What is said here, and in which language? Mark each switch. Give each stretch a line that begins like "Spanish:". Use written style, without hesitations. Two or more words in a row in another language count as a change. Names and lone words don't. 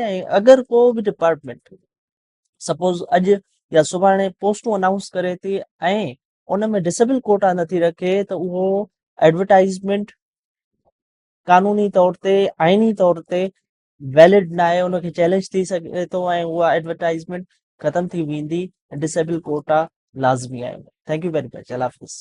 Sindhi: ऐं अगरि को बि डिपार्टमेंट सपोज अॼु या सुभाणे पोस्टूं अनाउंस करे थी ऐं उन में
English: disabled quota
Sindhi: नथी रखे त उहो एडवर्टाइज़मेंट कानूनी तौर ते, आइनी तौर ते वैलिड न आहे, उनखे चैलेंज थी सघे थो ऐं उहा एडवर्टाइज़मेंट ख़तम थी वेंदी।
English: disabled quota
Sindhi: लाज़मी आहे।
English: thank you very much.
Sindhi: अल्लाह हाफ़िज़।